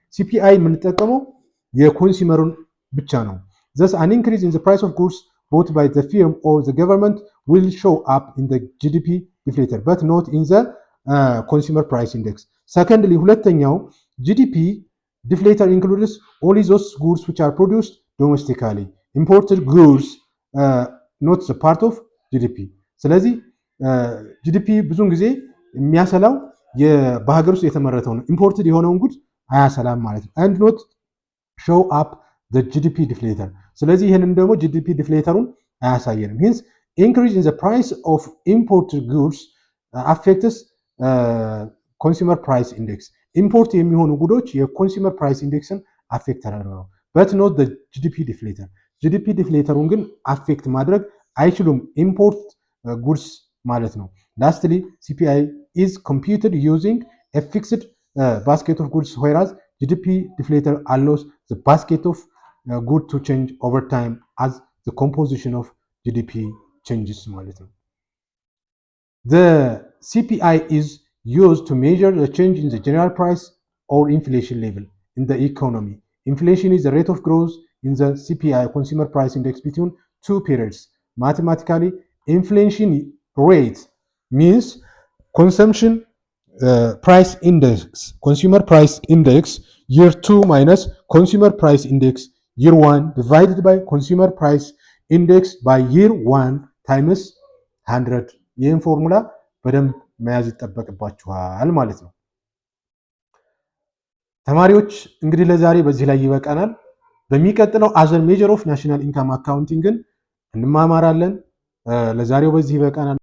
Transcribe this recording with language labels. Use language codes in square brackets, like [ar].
[am] CPI የምንጠቀመው የኮንሱመሩን ብቻ ነው። [en] Thus an increase in the price of goods bought by the firm or the government will show up in the GDP deflator but not in the consumer price index. Secondly, ሁለተኛው GDP deflator includes only those goods which are produced domestically. Imported goods not the part of GDP. [am] ስለዚህ GDP ብዙውን ጊዜ የሚያሰላው በሀገር ውስጥ የተመረተው ነው። ኢምፖርትድ የሆነውን ጉድ አያሰላም ማለት ነው። [en] and not show up the GDP deflator. [am] ስለዚህ ይህንን ደግሞ GDP deflatorን አያሳየንም። [en] hence increase in the price of imported goods affects consumer price index. [am] ኢምፖርት የሚሆኑ ጉዶች የኮንሱመር ፕራይስ ኢንዴክስን አፌክት ያደርጋሉ [en] but not the GDP deflator. [am] GDP deflatorን ግን አፌክት ማድረግ አይችሉም ኢምፖርት ጉድስ ማለት ነው። [en] lastly, CPI is computed using a fixed basket of goods, whereas GDP deflator allows the basket of goods to change over time as the composition of GDP changes [am] ማለት ነው። [en] The CPI is used to measure the change in the general price or inflation level in the economy. Inflation is the rate of growth in the CPI consumer price index between two periods. Mathematically, inflation rate means consumption price index, consumer price index year 2 minus consumer price index year 1 divided by consumer price index by year 1 times 100. [am] ይህን ፎርሙላ በደንብ መያዝ ይጠበቅባችኋል ማለት ነው። ተማሪዎች እንግዲህ ለዛሬ በዚህ ላይ ይበቃናል። በሚቀጥለው [en] አዘር ሜጀር ኦፍ ናሽናል ኢንካም [am] አካውንቲንግን እንማማራለን። ለዛሬው በዚህ ይበቃናል።